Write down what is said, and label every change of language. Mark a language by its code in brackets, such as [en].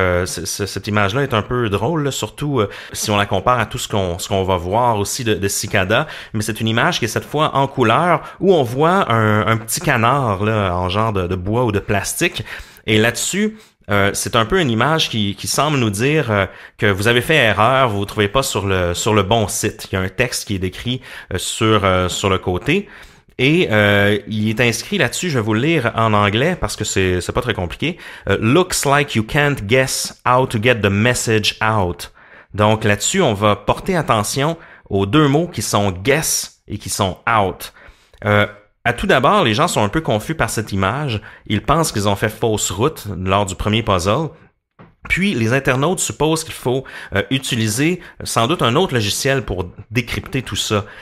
[fr] cette image-là est un peu drôle, là, surtout si on la compare à tout ce qu'on va voir aussi de Cicada, mais c'est une image qui est cette fois en couleur où on voit un petit canard là en genre de bois ou de plastique, et là-dessus c'est un peu une image qui semble nous dire que vous avez fait erreur, vous ne trouvez pas sur le bon site. Il y a un texte qui est décrit sur le côté. Et il est inscrit là-dessus, je vais vous le lire en anglais parce que c'est pas très compliqué. [en] Looks like you can't guess how to get the message out. [fr] Donc là-dessus, on va porter attention aux deux mots qui sont guess et qui sont out. À tout d'abord, les gens sont un peu confus par cette image. Ils pensent qu'ils ont fait fausse route lors du premier puzzle. Puis, les internautes supposent qu'il faut utiliser sans doute un autre logiciel pour décrypter tout ça.